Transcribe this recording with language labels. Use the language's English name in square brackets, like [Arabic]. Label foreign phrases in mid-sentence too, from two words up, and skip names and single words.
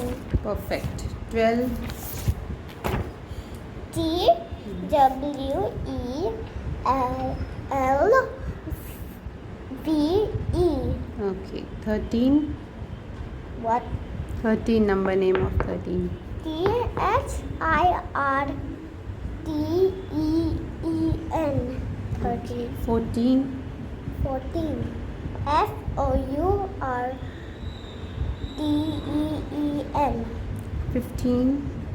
[English] perfect. 12, T-W-E-L-L-V-E. okay. 13, What? 13, number name of 13. T-H-I-R-T-E-E-N. 13. 14, 14. F-O-U-R-T-E-E-N. 15,